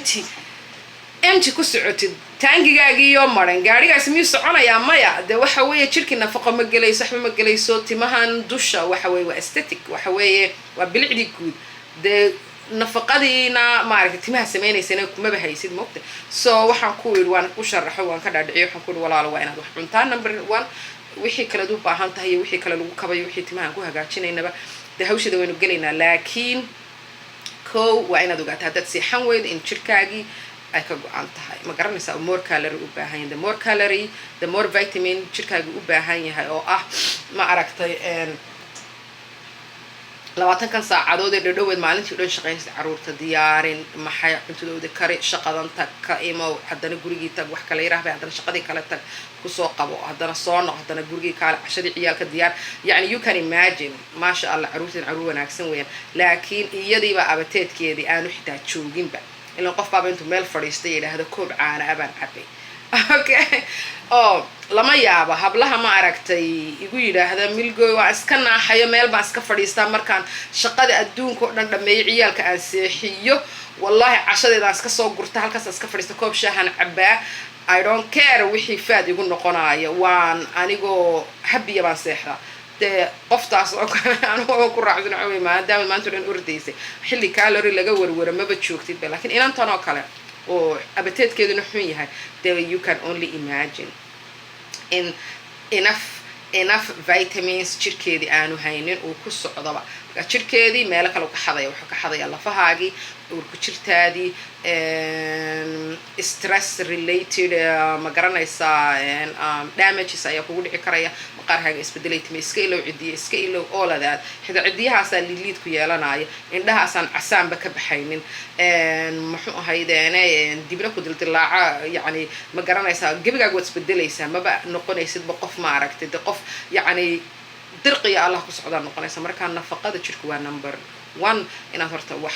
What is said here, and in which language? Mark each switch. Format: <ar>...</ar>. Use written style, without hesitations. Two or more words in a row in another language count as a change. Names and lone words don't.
<so>empty ku socotid taangigaagii iyo maran gaarigaas miyuu soconayaa maya de waxa weeye jirkii nafaqo ma gelayso waxba ma gelayso timahan dusha waxa weeye waa aesthetic waxa weeye waa bilicdii guud de nafaqadiina ma aragtay timaha sameeynaysa kumaba haysid moogta so waxaan ku yiri waan ku sharaxo waan ka dhaadhiciyo waxaan ku yiri walaalo waa inaad wax cuntaa number 1 wixii kale u baahan tahay wixii kale lagu kabayo wixii timahan ku hagaajinaynaba de hawshada waynu galaynaa laakiin waa inaad ogaataa haddaad seexan weyd in jirkaagii ay ka go'an tahay ma garanaysaa</so> <en>more calorie</en> <so>u baahan yahay</so> <en>more calorie the more vitamin</en> <so>jirkaagii u baahan yahay oo ah ma aragtay 20 saacadood ee dhadhoweed maalintii dhan shaqaynaysa caruurta diyaarin maxay cuntadooda kari shaqadan tag ka imo haddana gurigii tag wax kale yiraahdo haddana shaqadii kale tag ku soo qabo haddana soo noq haddana gurigii kale cashadii ciyaalka diyaar yani</so> <en>you can imagine</en> <ar>ما شاء الله</ar> <so>caruurtan caruur wanaagsan weeyaan laakiin iyadiiba abateedkeedii aanu xitaa jooginba ilaa qof baaba intuu meel fadhiistay yiraahdo koob caana abaan cabay okay oo lama yaabo hablaha ma aragtay igu yiraahda milgoy waa iska naaxayo meel baan iska fadhiistaa markaan shaqada adduunka oo dhan dhameeyay ciyaalka aan seexiyo wallahi cashadeedaan iska soo gurta halkaas iska fadhiista koob shaahan cabaa</so> <en>I don't care</en> <so>wixii faad igu noqonayo waan anigoo happy baan seexdaa de qoftaas oo anigu ku raacsan oo maadaama maanta dhan urdaysay xilli calorie laga warwaro maba joogtid laakiin inantan oo kale oo abateedkeeduna xun yahay</so> <en>you can only imagine enough vitamins</en> <so>jirkeedii aanu haynin uu ku socdaba jirkeedii meelo kale ka xadaya wuxuu ka xadaya lafahaagii urku jirtaadii</so> <en>stress related</en> <so>ma garanaysaa damages ayaa kugu dhici karaya maqaarkaaga isbedelaytime iska ilow cidiya iska ilow ooladaad xida cidiyahaasaa liiliid ku yeelanaya indhahaasaan casaanba ka baxaynin muxuu ahaydeene dibna ku dildilaaca yani ma garanaysaa gebigaaga waad isbedelaysaa maba noqonaysidba qof ma aragtay de qof yani dirqiya allah ku socdaa noqonaysa markaa nafaqada jirku waa number 1 inaad horta wax</so>